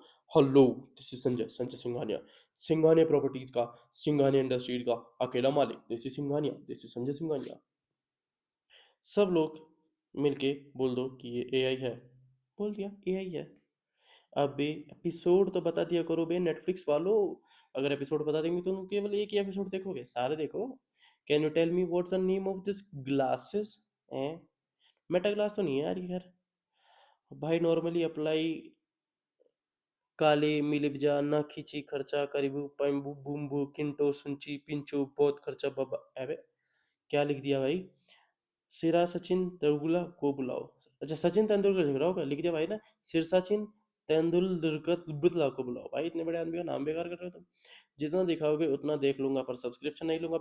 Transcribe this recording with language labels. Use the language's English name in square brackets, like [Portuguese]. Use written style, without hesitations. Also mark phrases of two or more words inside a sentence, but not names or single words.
[English] Hello this is Sanjay, Sanjay Singhania. Singhania Properties [Hindi] का, सिंघानिया इंडस्ट्रीज का अकेला मालिक, [English] this is Singhania, this is Sanjay Singhania. [Hindi] सब लोग मिलके बोल दो कि ये एआई है। बोल दिया एआई है। अब बे एपिसोड तो बता दिया करो बे नेटफ्लिक्स वालों। अगर एपिसोड बता देंगे तो तुम केवल एक ही एपिसोड देखोगे, सारे देखो। [English] Can you tell me what's the name of this glasses? [Hindi] हैं? मेटा ग्लास तो नहीं है यार ये, खैर। भाई नॉर्मली अप्लाई, काले मिलिबजा ना खींची खर्चा करीबू पैम्बू बूम्बू किंटो सुंची पिंचो बहुत खर्चा बाबा। अबे क्या लिख दिया भाई? सिरा सचिन तेंदुलकर को बुलाओ। अच्छा सचिन तेंदुलकर लिख रहा होगा, लिख दिया भाई ना। सिर सचिन तेंदुलकर बुलाओ को बुलाओ। भाई इतने बड़े आदमी का नाम बेकार कर रहे हो तुम। जितना दिखाओगे उतना देख लूंगा, पर सब्सक्रिप्शन नहीं लूंगा।